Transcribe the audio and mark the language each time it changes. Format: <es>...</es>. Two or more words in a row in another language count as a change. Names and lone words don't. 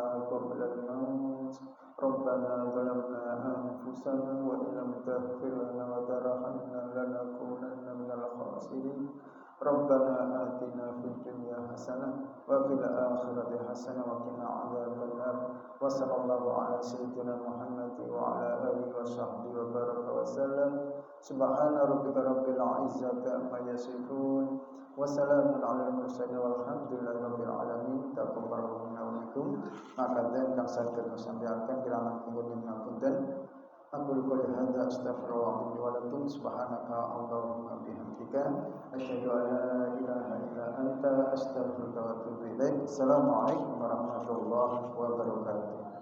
<ar>قبل الموت ربنا ظلمنا أنفسنا وإن لم تغفر لنا وترحمنا لنكونن من الخاسرين ربنا آتنا في الدنيا حسنة وفي الآخرة حسنة وقنا عذاب النار وصلى الله على سيدنا محمد وعلى آله وصحبه وبارك وسلم سبحان ربك رب العزة عما يصفون وسلام على المرسلين والحمد لله رب العالمين. تقبل الله منا ومنكم.</ar> <jv>Makaten kang saged sampaikan kirang kemudian ngapunten.</jv> <ar>أقول قولي هذا أستغفر الله ولكم سبحانك اللهم بحمدك أشهد أن لا إله إلا أنت أستغفرك وأتوب إليك. السلام عليكم ورحمة الله وبركاته.</ar>